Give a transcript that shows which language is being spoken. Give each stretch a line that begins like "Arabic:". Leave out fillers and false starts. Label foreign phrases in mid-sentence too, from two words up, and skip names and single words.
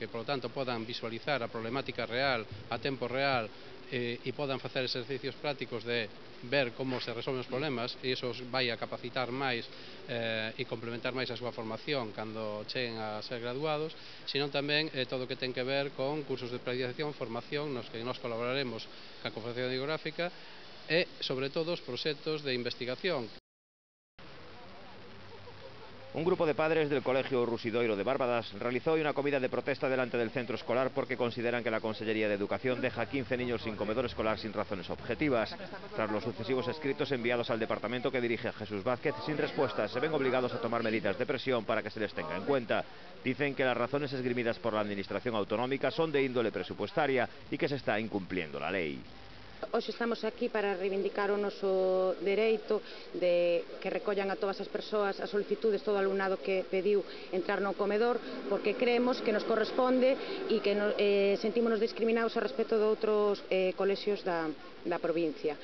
Galician: e,
Spanish: por lo tanto,
Galician: podan visualizar a problemática real, a tempo real, e podan facer exercicios prácticos de ver como se resolven os problemas, e iso os vai a capacitar máis e complementar máis a súa formación cando cheguen a ser graduados, senón tamén todo o que ten que ver con cursos de preparación, formación, nos que nós colaboraremos ca Confederación Hidrográfica e, sobre todo, os proxectos de investigación.
Spanish: Un grupo de padres del Colegio Rusidoiro de Bárbadas realizó hoy una comida de protesta delante del centro escolar porque consideran que la Consellería de Educación deja a 15 niños sin comedor escolar sin razones objetivas. Tras los sucesivos escritos enviados al departamento que dirige Jesús Vázquez sin respuestas, se ven obligados a tomar medidas de presión para que se les tenga en cuenta. Dicen que las razones esgrimidas por la Administración autonómica son de índole presupuestaria y que se está incumpliendo la ley.
Galician: Hoxe estamos aquí para reivindicar o noso dereito de que recollan a todas as persoas as solicitudes, todo o alumnado que pediu entrar no comedor, porque creemos que nos corresponde e que sentímonos discriminados a respecto de outros colexios da provincia.